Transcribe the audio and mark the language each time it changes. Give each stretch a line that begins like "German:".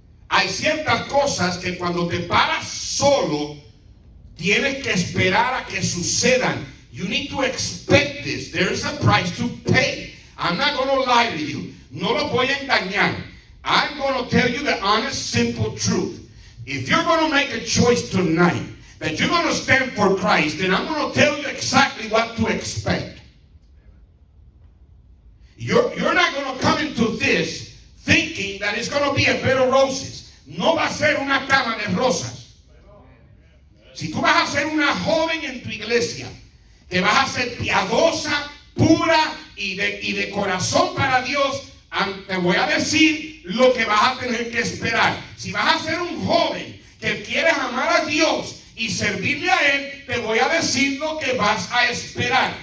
Spanish: Hay ciertas cosas que cuando te paras solo tienes que esperar a que sucedan.
English: You need to expect this. There is a price to pay. I'm not going to lie to you.
Spanish: No los voy a engañar.
English: I'm going to tell you the honest, simple truth. If you're going to make a choice tonight that you're going to stand for Christ, then I'm going to tell you exactly what to expect. You're not going to come into this thinking that it's going to be a bed of roses.
Spanish: No va a ser una cama de rosas. Si tú vas a ser una joven en tu iglesia, que vas a ser piadosa, pura y de corazón para Dios, te voy a decir lo que vas a tener que esperar. Si vas a ser un joven que quieres amar a Dios y servirle a Él, te voy a decir lo que vas a esperar.